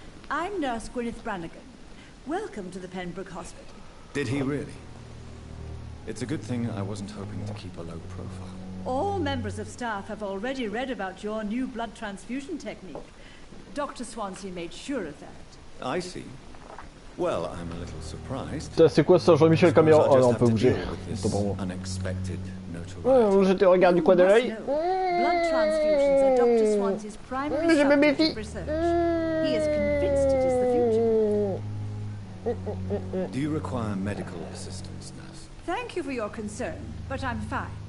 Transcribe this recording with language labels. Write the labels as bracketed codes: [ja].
[en] I'm Nurse Gwyneth Brannigan. Welcome to the Pembroke Hospital. Did he really? It's a good thing I wasn't hoping to keep a low profile. All members of staff have already read about your new blood transfusion technique. Dr. Swansea made sure of that. I see. Well, I'm a little surprised. [fr] C'est quoi ça, Jean-Michel Caméra? Oh non, on peut bouger. [en] This unexpected notoriety. [fr] Ouais, je te regarde du coin de l'œil. [en] Blood transfusions are Dr. Swansea's primary subject of research. He is convinced it is the future. Do you require medical assistance, nurse? Thank you for your concern, but I'm fine.